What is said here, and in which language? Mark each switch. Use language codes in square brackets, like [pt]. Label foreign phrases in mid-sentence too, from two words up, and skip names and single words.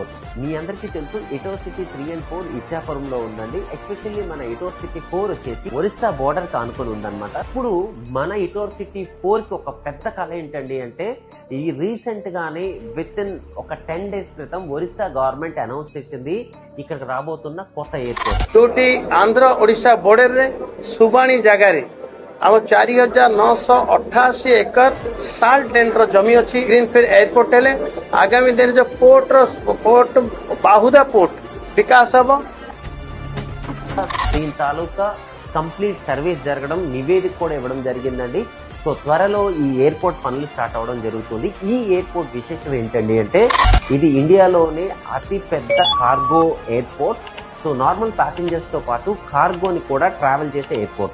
[te] మీ అందరికీ తెలుసు ఎటోర్ సిటీ 3 and 4 ఇచ్చాపురంలో ఉందండి. ఎస్పెషల్లీ మన ఎటోర్ సిటీ 4 వచ్చేసి ఒరిస్సా బోర్డర్ కి ఆనుకొని ఉందన్నమాట. ఇప్పుడు మన ఎటోర్ సిటీ 4 కి ఒక పెద్ద కళ ఏంటండి అంటే ఈ రీసెంట్ గానే [en] with in [te] ఒక 10 days క్రితం ఒరిస్సా [en] government announce [te] చేసింది ఇక్కడికి రాబోతున్న కొత్త ఎయిర్పోర్ట్. [or] ଯୋଉଠି ଆନ୍ଧ୍ର ଓଡ଼ିଶା ବର୍ଡରରେ ସୁବାଣୀ ଜାଗାରେ ଆମ 4,988 ଏକର [en] salt land [or] ଜମି ଅଛି. [en] greenfield airport [or] ହେଲେ ଆଗାମୀ ଦିନରେ ଯୋଉ ପୋର୍ଟ ବାହୁଦା ପୋର୍ଟ ବିକାଶ ହବ. [te] దీని తాలూకా [en] complete service [te] జరగడం, నివేదిక కూడా ఇవ్వడం జరిగిందండి. సో త్వరలో ఈ ఎయిర్పోర్ట్ పనులు స్టార్ట్ అవడం జరుగుతుంది. ఈ ఎయిర్పోర్ట్ విశేషం ఏంటండి అంటే ఇది ఇండియాలోనే అతి పెద్ద [en] cargo airport. [te] సో [en] normal passengers [te] తో పాటు కార్గోని కూడా ట్రావెల్ చేసే ఎయిర్పోర్ట్.